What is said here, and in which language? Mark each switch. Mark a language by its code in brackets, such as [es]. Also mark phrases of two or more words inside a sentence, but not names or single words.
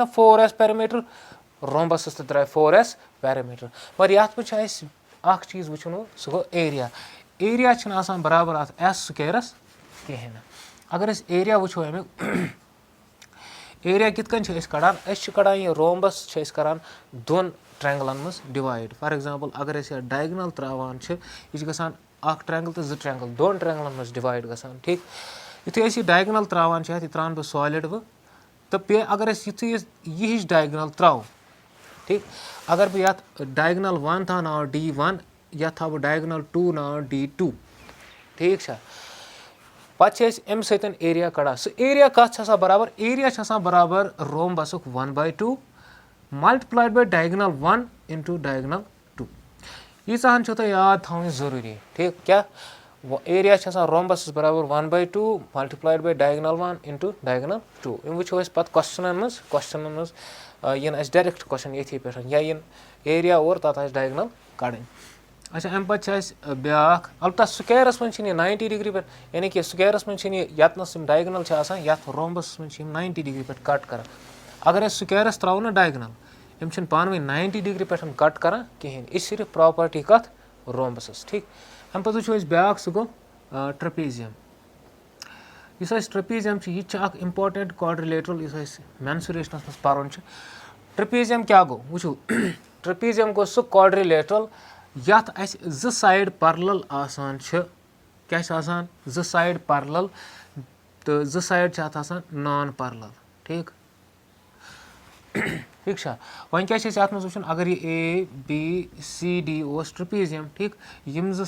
[en] 4S perimeter rhombus [ks] तो द्राय [en] 4S perimeter [ks] मगर यथ मह चीज वो सह गो एरिया बराबर अत S स्क्वायरस कहें अगर एरिया वो अमिक एरिया कित कड़ान कड़ान यह रोम्बस करान दोन ट्रैंगलन मज [en] divide for example [ks] अगर यह डायगनल त्रावान यह गसान ट्रैंगल तो ट्रैंगल दोन ट्रैंगलन मज डिवाइड गसान ठीक युथे डायगनल त्रावान यह त्रान बह सॉलिड बह तो पे अगर युथे यह डायगनल त्राव ठीक अगर बह ये डायगनल 1 था नाव D1 यह था डायगनल 2 नाव D2 ठीक पे अम सतन एरिया कड़ा सह एरिया कत बराबर एरिया बराबर रोम्बस 1/2 [en] multiplied by diagonal 1 into diagonal 2 [ks] यीचाहन तो याद थी जरूरी ठीक क्या एरिया रोम्बस बराबर 1/2 [en] multiplied by diagonal 1 into diagonal 2 [ks] वो पे क्वेश्चन मज [en] direct question [ks] ये पे या एरिया और तथा डायगनल कड़न अच्छा अम पे ब्या अलबत्ता स्क्वायरस मज 90 डिग्री पे यानी कि स्क्वायरस मज यतनस डायगनल यथ रोम्बस मज 90 डिग्री पे कट कर अगर स्क्वायरस त्राव ना डायगनल यम पान 90 डिग्री पे कट कर कहें यह सिर्फ प्रॉपर्टी कत रोम्बस ठीक अम पे वो ब्या सह गो ट्रपेजियम इस ट्रपेजियम यह [en] important quadrilateral [ks] इस मेंसुरेशन मज पान ट्रपेजियम क्या गो वो ट्रपेजियम गो सह क्वाड्रिलेटरल यथ ज [en] side parallel [ks] आसान क्या ज [en] side parallel [ks] तो ज [en] side non parallel [ks] ठीक ठीक वन क्या वो अगर यह [en] ABCD trapezium [ks] ठीक यम ज